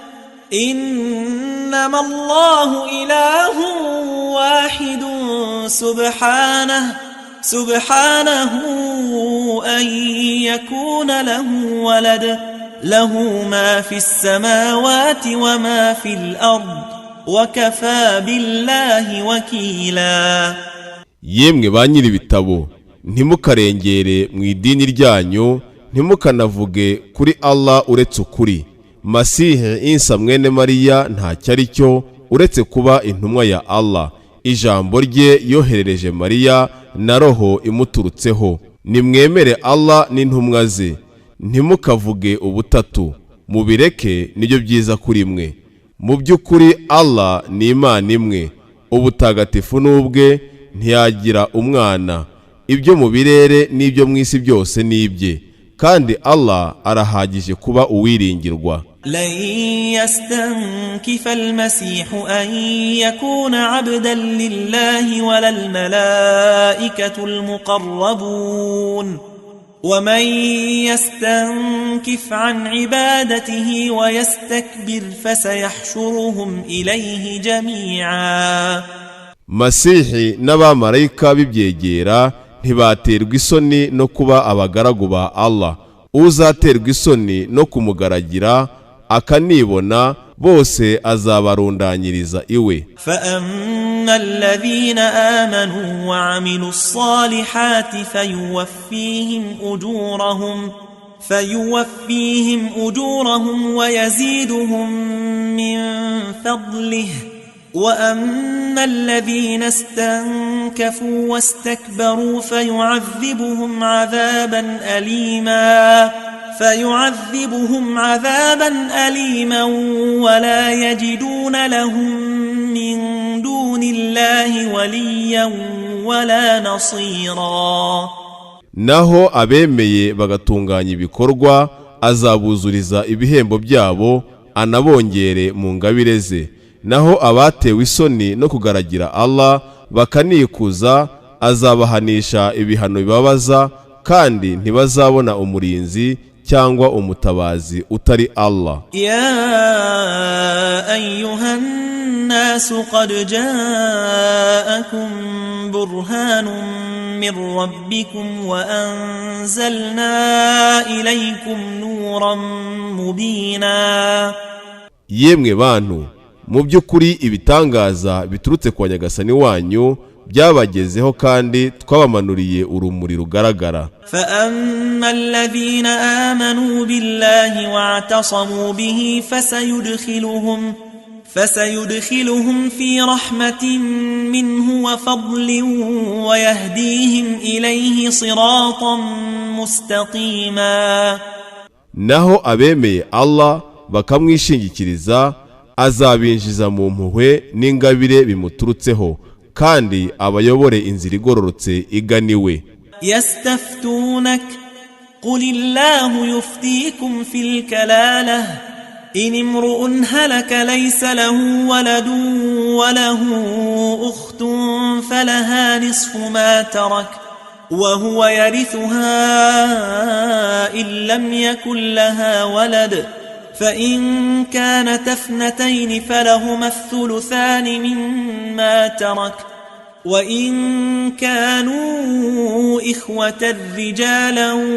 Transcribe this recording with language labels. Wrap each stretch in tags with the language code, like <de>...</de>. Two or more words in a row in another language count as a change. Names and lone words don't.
<ar>إنما الله إله واحد سبحانه أن يكون له ولد له ما في السماوات وما في الأرض وكفى بالله وكيلا.</ar> <rw>yemwe ba nyiri ibitabo, ntimukarengere mu idini ryanyu, ntimukanavuge kuri Allah uretse ukuri. Masihi Isa mwene Mariya ntacyo ari cyo uretse kuba intumwa ya Allah, ijambo rye yoherereje Mariya na roho imuturutseho. Nimwemere Allah n'intumwa ze, ntimukavuge ubutatu, mubireke nibyo byiza kuri mwe. Mu by'ukuri Allah ni Imana imwe, ubutagatifu n'ubwe, ntiyagira umwana. Ibyo mu birere n'ibyo mu isi byose ni ibye, kandi Allah arahagije kuba uwiringirwa.</rw> <ar>لن يستنكف المسيح أن يكون عبدا لله ولا الملائكة المقربون ومن يستنكف عن عبادته ويستكبر فسيحشرهم إليه جميعا.</ar> <rw>Masihi n'abamarayika bibyegera ntibaterwa isoni no kuba abagaragu ba Allah. Uzaterwa isoni no kumugaragira akanibona, bose azabarundanyiriza iwe.</rw> <ar>فأما الذين آمنوا وعملوا الصالحات فيوفيهم أجورهم ويزيدهم من فضله. وأما الذين استنكفوا واستكبروا فيعذبهم عذابا أليما ولا يجدون لهم من دون الله وليا ولا نصيرا.</ar> <rw>Naho abemeye bagatunganya ibikorwa, azabuzuriza ibihembo byabo, anabongere mu ngabire ze. Naho abatewe isoni no kugaragira Allah bakanikuza, azabahanisha ibihano bibabaza, kandi ntibazabona umurinzi cyangwa umutabazi utari Allah.</rw> <ar>يا أيها الناس قد جاءكم برهان من ربكم وأنزلنا إليكم نورا مبينا.</ar> <rw>Yemwe bantu, mu by'ukuri ibitangaza biturutse kwa Nyagasani wanyu byabagezeho, kandi twabamanuriye urumuri rugaragara.</rw> <ar>فأما الذين آمنوا بالله واعتصموا به فسيدخلهم في رحمة منه وفضل ويهديهم إليه صراطا مستقيما.</ar> <rw>Naho abemeye Allah bakamwishingikiriza, azabinjiza mu mpuhwe n'ingabire bimuturutseho, kandi abayobore inzira igororotse iganiwe.</rw> <ar>يستفتونك قل الله يفتيكم في الكلالة إن امرؤ هلك ليس له ولد وله أخت فلها نصف ما ترك وهو يرثها إن لم يكن لها ولد فإن كانت اثنتين فلهما الثلثان مما ترك وإن كانوا إخوة رجالا</ar>